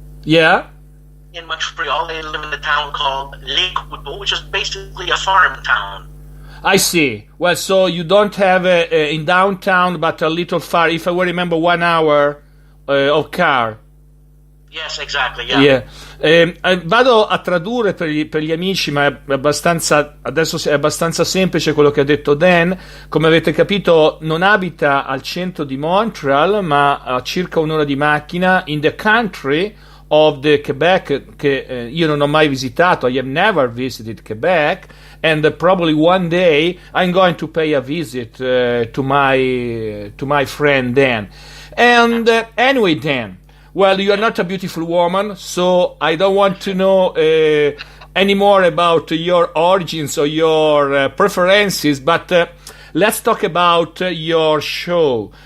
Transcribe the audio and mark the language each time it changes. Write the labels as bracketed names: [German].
[English] Yeah. In Montreal, I live in a town called Les Couteaux, which is basically a farm town. I see. Well, so you don't have in downtown, but a little far, if I will remember, 1 hour of car. Yes, exactly. Yeah. [Italian] Vado a tradurre per gli amici, ma adesso è abbastanza semplice quello che ha detto Dan. Come avete capito, non abita al centro di Montreal, ma a circa un'ora di macchina [English] in the country of the Quebec, [Italian] che io non ho mai visitato. [English] I have never visited Quebec, and probably one day I'm going to pay a visit to my friend Dan. And anyway, Dan, well, you are not a beautiful woman, so I don't want to know any more about your origins or your preferences, but let's talk about your show.